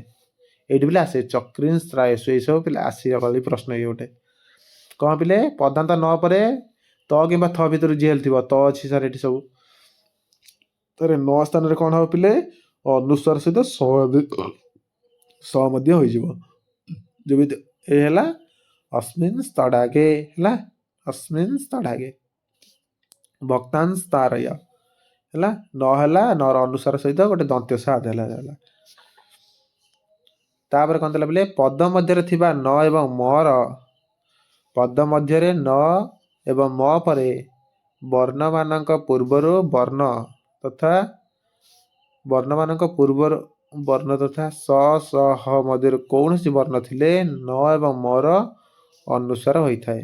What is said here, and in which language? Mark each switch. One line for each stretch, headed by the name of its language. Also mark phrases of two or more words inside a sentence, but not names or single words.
Odia: ଏଇଠି ପିଲେ ଆସେ
Sanskrit: ଚକ୍ରିନ୍ ତ୍ରାୟସୁ,
Odia: ଏଇସବୁ ପିଲେ ଆସିବ କାଲି ପ୍ରଶ୍ନ। ଇଏ ଗୋଟେ କ'ଣ ପିଲେ? ପଦାନ୍ତ ନ ପରେ ତ କିମ୍ବା ଥ ଭିତରୁ ଯିଏ ଥିବ, ତ ଅଛି ସାର୍ ଏଠି ସବୁ, ତାର ନ ସ୍ଥାନରେ କ'ଣ ହବ ପିଲେ? ଅନୁସ୍ୱାର ସହିତ ସ ମଧ୍ୟ ହୋଇଯିବ। ଯେମିତି ଏ ହେଲା
Sanskrit: अस्मिन् तडागे
Odia: ହେଲା,
Sanskrit: अस्मिन् तडागे भक्तांश तारय
Odia: ହେଲା। ନ ହେଲା, ନର ଅନୁସାର ସହିତ ଗୋଟେ ଦନ୍ତ୍ୟ ସ ହେଲା। ତାପରେ କ'ଣ ଦେଲା ପିଲେ? ପଦ ମଧ୍ୟରେ ଥିବା ନ ଏବଂ ମର, ପଦ ମଧ୍ୟରେ ନ ଏବଂ ମ ପରେ ବର୍ଣ୍ଣମାନଙ୍କ ପୂର୍ବରୁ ବର୍ଣ୍ଣ ତଥା ସ ସ ହ ମଧ୍ୟରୁ କୌଣସି ବର୍ଣ୍ଣ ଥିଲେ ନ ଏବଂ ମର ଅନୁସାର ହୋଇଥାଏ।